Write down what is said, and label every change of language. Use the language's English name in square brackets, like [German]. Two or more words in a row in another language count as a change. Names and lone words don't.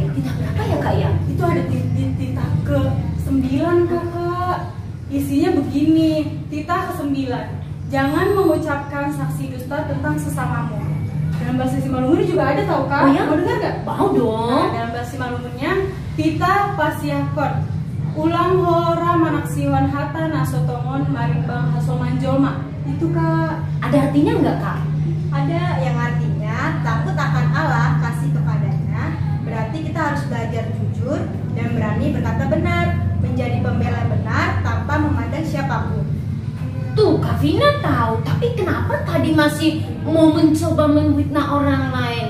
[Indonesian] Titah berapa ya kak ya? Itu ada di titah ke-9 kakak. Isinya begini, titah ke-9. Jangan mengucapkan saksi dusta tentang sesamamu. Dalam bahasa Simalungun juga ada tau kak? Oh ya? Mau dengar gak? Mau dong. Nah, dalam bahasa Simalungunnya [Batak Simalungun] titah pasiakon. Ulang hora manaksiwan hata nasotongon marimbang hasoman jolma. [Indonesian] Itu kak. Ada artinya nggak kak? Ada yang artinya takut akan Allah, kasih kepadanya. Berarti kita harus belajar jujur dan berani berkata benar, menjadi pembela benar tanpa memandang siapapun. Tuh Kak Vina tahu, tapi kenapa tadi masih mau mencoba menfitnah orang lain?